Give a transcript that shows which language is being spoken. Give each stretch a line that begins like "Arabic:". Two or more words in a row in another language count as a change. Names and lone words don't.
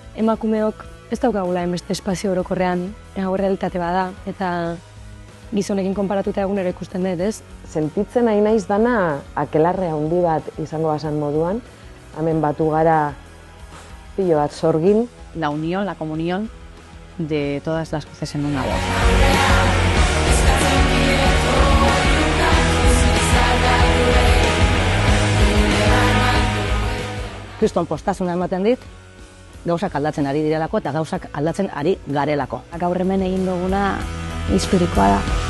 Basque: emakumeok ez daukagula enbeste espazio orokorrean, hau realitate bada, eta gizonekin konparatuta egunero ikusten dut, ez? Sentitzen nahi naiz dana akelarre handi bat izango basan moduan, hemen batu gara pilo bat sorgin.
Spanish: La unión, la comunión de todas las voces en una voz.
Basque: Kriston postasuna ematen dit, gauzak aldatzen ari direlako eta gauzak aldatzen ari garelako. Gaur hemen egin duguna historikoa da.